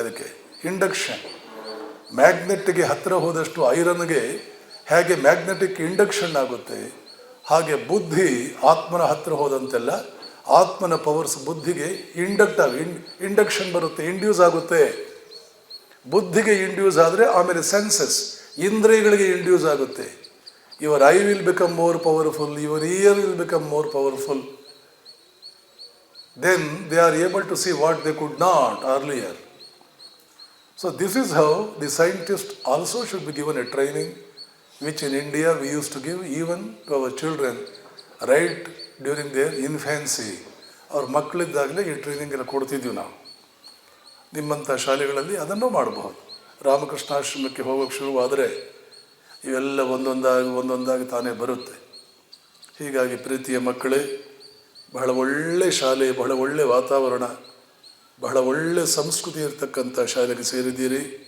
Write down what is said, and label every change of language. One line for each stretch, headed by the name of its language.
Kannada: ಅದಕ್ಕೆ ಇಂಡಕ್ಷನ್. ಮ್ಯಾಗ್ನೆಟ್ಗೆ ಹತ್ತಿರ ಹೋದಷ್ಟು ಐರನ್ಗೆ ಹೇಗೆ ಮ್ಯಾಗ್ನೆಟಿಕ್ ಇಂಡಕ್ಷನ್ ಆಗುತ್ತೆ, ಹಾಗೆ ಬುದ್ಧಿ ಆತ್ಮನ ಹತ್ತಿರ ಹೋದಂತೆಲ್ಲ ಆತ್ಮನ ಪವರ್ಸ್ ಬುದ್ಧಿಗೆ ಇಂಡಕ್ಷನ್ ಬರುತ್ತೆ, ಇಂಡ್ಯೂಸ್ ಆಗುತ್ತೆ. ಬುದ್ಧಿಗೆ ಇಂಡ್ಯೂಸ್ ಆದರೆ ಆಮೇಲೆ ಸೆನ್ಸಸ್, ಇಂದ್ರಿಯಗಳಿಗೆ ಇಂಡ್ಯೂಸ್ ಆಗುತ್ತೆ.
English: Your eye will become more powerful, your ear will become more powerful. Then they are able to see what they could not earlier. So this is how the scientists also should be given a training, which in India we used to give even to our children right during their infancy.
Kannada: ಅವ್ರ ಮಕ್ಕಳಿದ್ದಾಗಲೇ ಈ training ಎಲ್ಲ ಕೊಡ್ತಿದ್ದೀವಿ ನಾವು. ನಿಮ್ಮಂಥ ಶಾಲೆಗಳಲ್ಲಿ ಅದನ್ನು ಮಾಡಬಹುದು. ರಾಮಕೃಷ್ಣಾಶ್ರಮಕ್ಕೆ ಹೋಗೋಕ್ಕೆ ಶುರುವಾದರೆ ಇವೆಲ್ಲ ಒಂದೊಂದಾಗಿ ತಾನೇ ಬರುತ್ತೆ. ಹೀಗಾಗಿ ಪ್ರೀತಿಯ ಮಕ್ಕಳೇ, ಬಹಳ ಒಳ್ಳೆ ಶಾಲೆ, ಬಹಳ ಒಳ್ಳೆ ವಾತಾವರಣ, ಬಹಳ ಒಳ್ಳೆ ಸಂಸ್ಕೃತಿ ಇರತಕ್ಕಂಥ ಶಾಲೆಗೆ ಸೇರಿದ್ದೀರಿ.